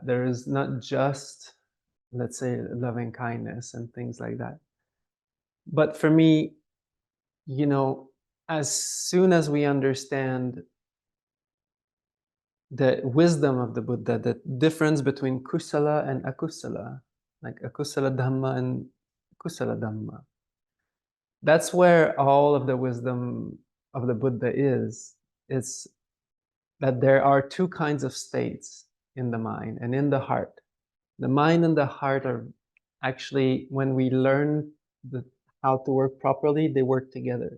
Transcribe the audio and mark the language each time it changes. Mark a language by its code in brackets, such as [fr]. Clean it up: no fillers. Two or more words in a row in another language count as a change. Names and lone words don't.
[en] There is not just, let's say, loving kindness and things like that. But for me, as soon as we understand the wisdom of the Buddha, the difference between kusala and akusala, like [pi] akusala dhamma [en] and [pi] kusala dhamma, [en] that's where all of the wisdom of the Buddha is. is that there are two kinds of states in the mind and in the heart. The mind and the heart are actually, when we learn how to work properly, they work together.